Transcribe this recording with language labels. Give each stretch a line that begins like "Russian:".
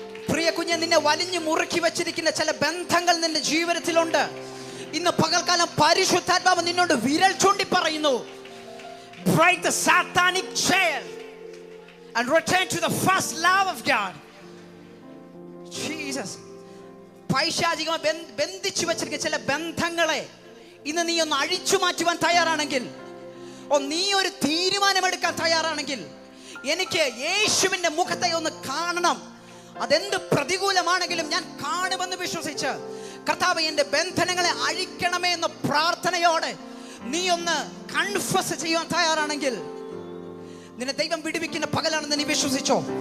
Malayalam: പ്രിയ കുഞ്ഞെ, നിന്നെ വലിഞ്ഞു മുറുക്കി വെച്ചിരിക്കുന്ന ചില ബന്ധങ്ങൾ നിന്റെ ജീവിതത്തിലുണ്ട്. ഇന്ന് പകൽക്കാലം പരിശുദ്ധാത്മാവ് നിന്നോട് വിരൽ ചൂണ്ടി പറയുന്നു,
English: break the satanic chain and return to the first love of God. Jesus.
Malayalam: പൈശാചികമായി ബന്ധിച്ചു വെച്ചിരിക്കുന്ന ചില ബന്ധങ്ങളെ ഇന്ന് നീ ഒന്ന് അഴിച്ചു മാറ്റുവാൻ തയ്യാറാണെങ്കിൽ, നീ ഒരു തീരുമാനമെടുക്കാൻ തയ്യാറാണെങ്കിൽ, എനിക്ക് യേശുവിന്റെ മുഖത്തെ ഒന്ന് കാണണം, അതെന്ത് പ്രതികൂലമാണെങ്കിലും ഞാൻ കാണുമെന്ന് വിശ്വസിച്ച് കർത്താവേ എൻ്റെ ബന്ധനങ്ങളെ അഴിക്കണമേ എന്ന പ്രാർത്ഥനയോടെ നീ ഒന്ന് കൺഫസ് ചെയ്യാൻ തയ്യാറാണെങ്കിൽ നിന്നെ ദൈവം വിടുവിക്കുന്ന പകലാണെന്ന് നീ വിശ്വസിച്ചോ.